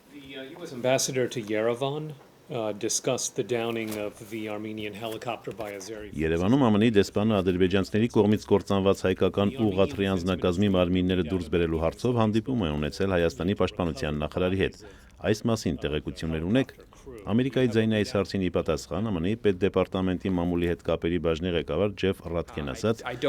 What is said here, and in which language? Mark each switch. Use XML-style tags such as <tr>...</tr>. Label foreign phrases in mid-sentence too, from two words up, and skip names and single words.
<en>The U.S. ambassador to Yerevan discussed the downing of the Armenian helicopter by Azeri.</en> <hy>Երևանում ԱՄՆ-ի դեսպանը ադրբեջանցիների կողմից կործանված հայկական ուղղաթռի անձնակազմի մարմինները դուրս բերելու հարցով հանդիպում է ունեցել Հայաստանի պաշտպանության նախարարի հետ։ Այս մասին տեղեկություններ ունեք։ Ամերիկայի ձայնի այս հարցին ի պատասխան ԱՄՆ-ի պետդեպարտամենտի մամուլի հետ կապերի բաժնի ղեկավար Ջեֆ Ռատքեն ասաց,</hy>